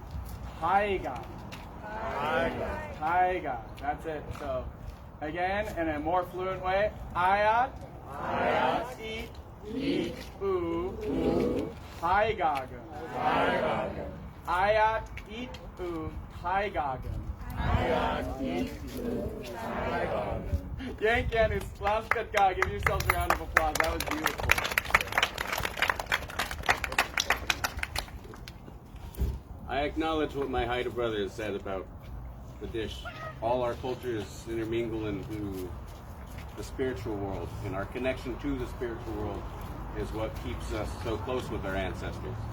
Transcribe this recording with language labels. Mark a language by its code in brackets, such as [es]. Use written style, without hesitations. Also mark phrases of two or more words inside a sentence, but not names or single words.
[en] Taiga. Taiga. That's it. So again, in a more fluent way, ayat, eat, taigagan. Ayat, eat, taigagan. Yankianus, Lamskatka, give yourselves a round of applause. That was beautiful. I acknowledge what my Haida brother has said about the dish. All our cultures intermingle into the spiritual world, and our connection to the spiritual world is what keeps us so close with our ancestors.